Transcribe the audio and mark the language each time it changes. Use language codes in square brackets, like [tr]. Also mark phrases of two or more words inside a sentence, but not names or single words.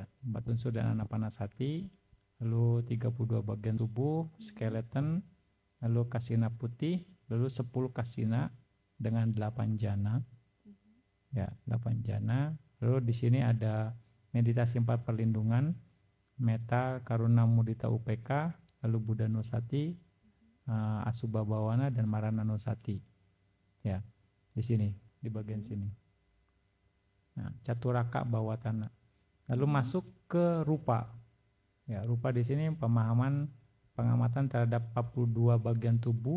[id] 4 unsur dan Anapanasati, lalu 32 bagian tubuh, skeleton, lalu kasina putih, lalu 10 kasina dengan 8 jana. Ya, 8 jana. Lalu di sini ada meditasi 4 perlindungan, [pi] metta, karuna, mudita, upeka, [id] lalu [pi] buddha nusati, asubha bawana [id] dan [pi] marana nusati. [id] Ya, di sini, di bagian sini. [pi] Nah, caturaka bawatana. [id] Lalu masuk ke rupa. Ya, rupa di sini pengamatan terhadap 42 bagian tubuh.